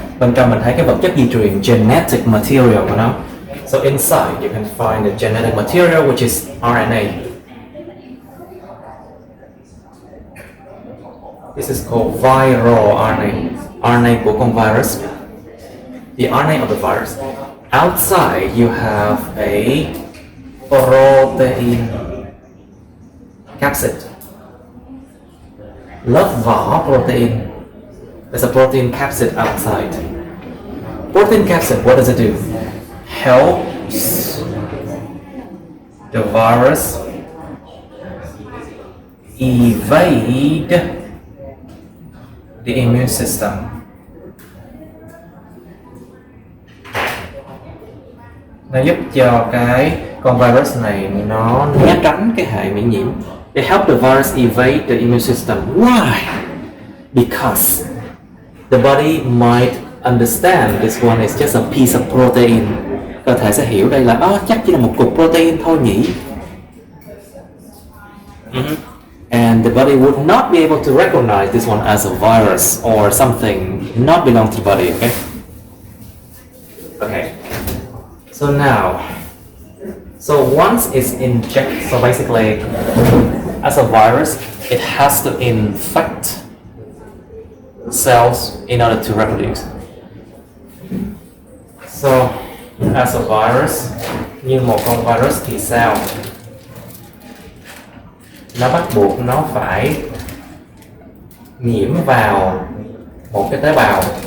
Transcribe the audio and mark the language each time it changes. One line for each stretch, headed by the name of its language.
Vietnamese: Bên trong mình thấy cái vật chất di truyền
English: genetic material
Vietnamese: của nó.
English: So inside you can find the genetic material which is RNA. This is called viral RNA.
Vietnamese: RNA của con virus.
English: The RNA of the virus. Outside you have a protein capsid.
Vietnamese: Lớp vỏ protein.
English: There's a protein capsid outside. Protein capsid, what does it do? Helps the virus evade the immune system.
Vietnamese: Nó giúp cho cái con virus này nó né tránh cái hệ miễn nhiễm.
English: They help the virus evade the immune system. Why? Because the body might understand this one is just a piece of protein.
Vietnamese: Cơ thể sẽ hiểu đây là chắc chỉ là một cục protein thôi nhỉ.
English: And the body would not be able to recognize this one as a virus or something not belong to the body, okay? Okay. So now, once it's injected, so basically, as a virus, it has to infect cells in order to reproduce. So, as a virus,
Vietnamese: như một con virus thì sao? Nó bắt buộc nó phải nhiễm vào một cái tế bào.